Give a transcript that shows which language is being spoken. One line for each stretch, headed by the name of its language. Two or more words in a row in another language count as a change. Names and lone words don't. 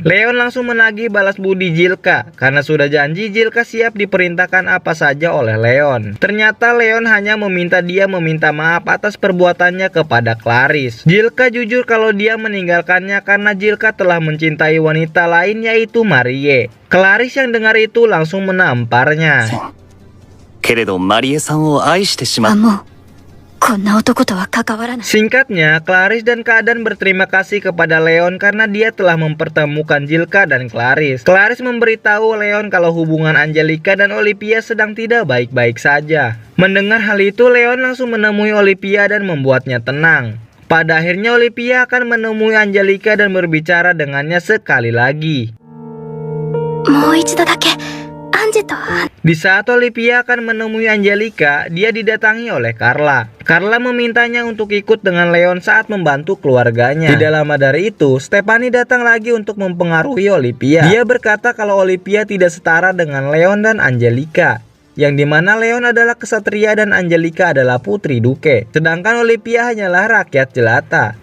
Indonesian: Leon langsung menagih balas budi Jilka. Karena sudah janji, Jilka siap diperintahkan apa saja oleh Leon. Ternyata Leon hanya meminta dia meminta maaf atas perbuatannya kepada Clarice. Jilka jujur kalau dia meninggalkannya karena Jilka telah mencintai wanita lain yaitu Marie. Clarice yang dengar itu langsung menamparnya.
Japanese: けれどマリエさんを愛してしまう。こんな男とは関わらない。
Indonesian: Singkatnya, Clarice dan Kak Dan berterima kasih kepada Leon karena dia telah mempertemukan Jilka dan Clarice. Clarice memberitahu Leon kalau hubungan Angelica dan Olivia sedang tidak baik-baik saja. Mendengar hal itu, Leon langsung menemui Olivia dan membuatnya tenang. Pada akhirnya Olivia akan menemui Angelica dan berbicara dengannya sekali lagi.
Japanese: もう一度だけアンジェと
Indonesian: Di saat Olivia akan menemui Angelica, dia didatangi oleh Carla. Carla memintanya untuk ikut dengan Leon saat membantu keluarganya. Tidak lama dari itu, Stephanie datang lagi untuk mempengaruhi Olivia. Dia berkata kalau Olivia tidak setara dengan Leon dan Angelica, yang dimana Leon adalah kesatria dan Angelica adalah putri duke, sedangkan Olivia hanyalah rakyat jelata.